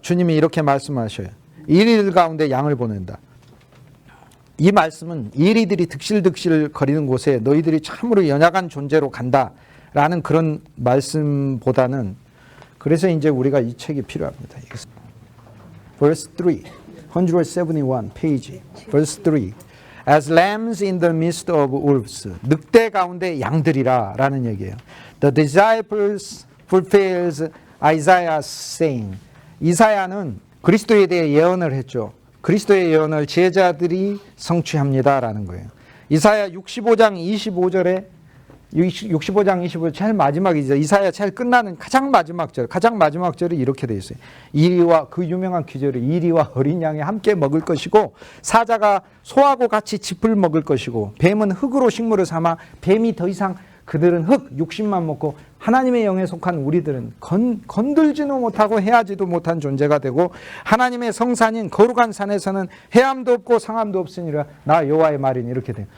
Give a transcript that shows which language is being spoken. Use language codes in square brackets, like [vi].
[ko] 주님이 이렇게 말씀하셔요. 이리들 가운데 양을 보낸다. 이 말씀은 이리들이 득실득실 거리는 곳에 너희들이 참으로 연약한 존재로 간다라는 그런 말씀보다는 그래서 이제 우리가 이 책이 필요합니다. [en] Verse 3, 171 page, verse 3. As lambs in the midst of wolves. [ko] 늑대 가운데 양들이라 라는 얘기예요. [en] The disciples fulfills Isaiah's saying. [ko] 이사야는 그리스도에 대해 예언을 했죠. 그리스도의 예언을 제자들이 성취합니다라는 거예요. 이사야 65장 25절에 65장 제일 마지막이죠. 이사야 제일 끝나는 가장 마지막 절이 이렇게 되어 있어요. 이리와 그 유명한 기절이 이리와 어린 양이 함께 먹을 것이고 사자가 소하고 같이 짚을 먹을 것이고 뱀은 흙으로 식물을 삼아 뱀이 더 이상 그들은 흙, 육신만 먹고 하나님의 영에 속한 우리들은 건들지도 못하고 해하지도 못한 존재가 되고 하나님의 성산인 거룩한 산에서는 해함도 없고 상함도 없으니라 나 여호와의 말이니 이렇게 돼요.